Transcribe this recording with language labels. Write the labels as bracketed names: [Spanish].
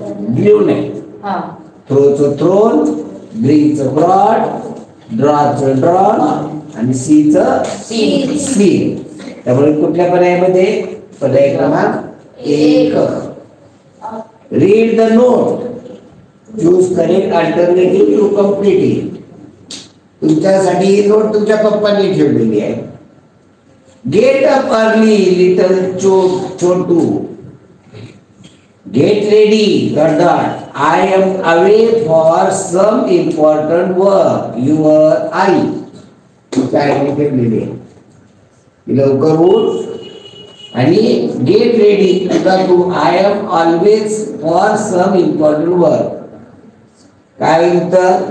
[Marathi] Blue नाही. थ्रोचं throne, ब्रिंगचं broad, ड्रॉचं drawn आणि सीचं सीन. त्यामुळे कुठल्या पर्यायामध्ये? पर्याय क्रमांक 1. [English] Read the note, choose correct alternative to complete it. [Marathi] तुमच्यासाठी ही नोट तुमच्या पप्पांनी ठेवलेली आहे. [English] Get up early little Chhotu, get ready गडद, I am away for some important work, your आई. [Marathi] तुमच्या आईने ठेवलेली आहे. लवकर उठ आणि गेट रेडी तुझा तू, [English] I am always for some important work. [Marathi] काय उत्तर?